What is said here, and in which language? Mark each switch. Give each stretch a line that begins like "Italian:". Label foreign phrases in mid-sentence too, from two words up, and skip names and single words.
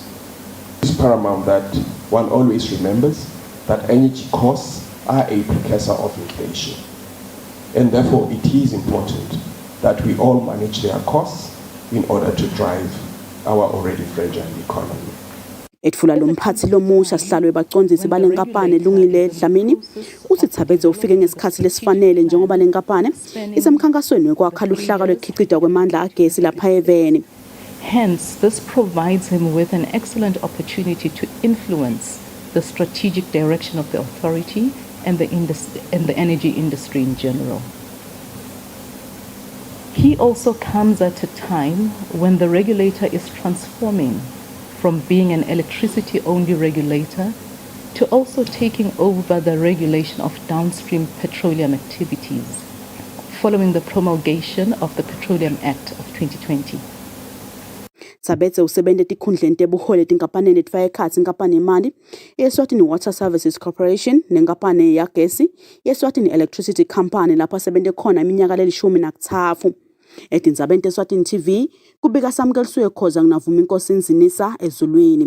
English: It's paramount that one always remembers that energy costs are a precursor of inflation, and therefore it is important that we all manage their costs in order to drive our already fragile economy.
Swati: Etfula lomphathi lomusha sihlalo ebacondzisi balenkampani Lungile Dlamini uthi Thabetse ufike ngesikhathi lesifanele njengoba lenkampani isemkhankasweni wekwakha luhlaka lwekhicida kwemandla agesi lapha eveni.
English: Hence, this provides him with an excellent opportunity to influence the strategic direction of the authority and the energy industry in general. He also comes at a time when the regulator is transforming from being an electricity-only regulator to also taking over the regulation of downstream petroleum activities, following the promulgation of the Petroleum Act of 2020.
Swati: Thabetse usebente tikhundleni tebuholi tinkampani letfaka ekhatsi inkampani yemali Eswatini Water Services Corporation nenkampani yagesi Eswatini Electricity Company lapho asebente khona iminyaka le-13. Etindzabeni Eswatini TV kubika Samkeliswe Khoza nginavuma inkosi Nzinisa eZulwini.